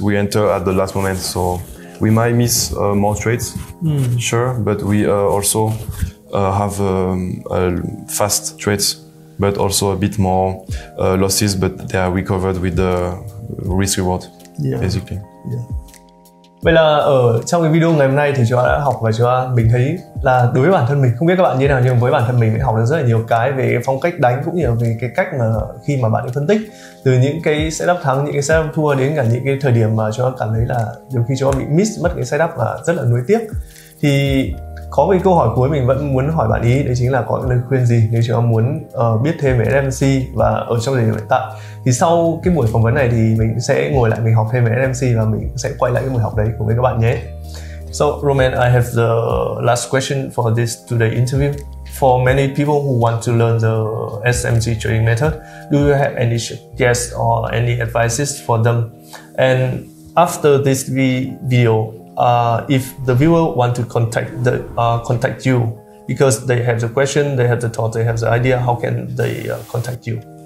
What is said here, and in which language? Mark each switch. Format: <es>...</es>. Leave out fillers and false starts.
<en>We enter at the last moment. So we might miss more trades, sure, but we also have fast trades, but also a bit more losses, but they are recovered with the risk reward, basically. Yeah.</en> <vi>Vậy là ở trong cái video ngày hôm nay thì chúng ta đã học và mình thấy là đối với bản thân mình, không biết các bạn như thế nào, nhưng với bản thân mình học được rất là nhiều cái về cái phong cách đánh, cũng như là về cái cách mà khi mà bạn đi phân tích từ những cái setup thắng, những cái setup thua, đến cả những cái thời điểm mà chúng ta cảm thấy là đôi khi chúng ta bị miss mất cái setup và rất là nuối tiếc. Thì có một câu hỏi cuối mình vẫn muốn hỏi bạn ý, đấy chính là có lời khuyên gì nếu chúng ta muốn biết thêm về SMC và ở trong thời điểm hiện tại. Thì sau cái buổi phỏng vấn này thì mình sẽ ngồi lại mình học thêm về SMC và mình sẽ quay lại cái buổi học đấy cùng với các bạn nhé.</vi> <en>So Roman, I have the last question for this today interview. For many people who want to learn the SMC trading method, do you have any suggestions or any advices for them? And after this video, if the viewer want to contact you because they have the question, they have the thought, they have the idea, how can they contact you?</en>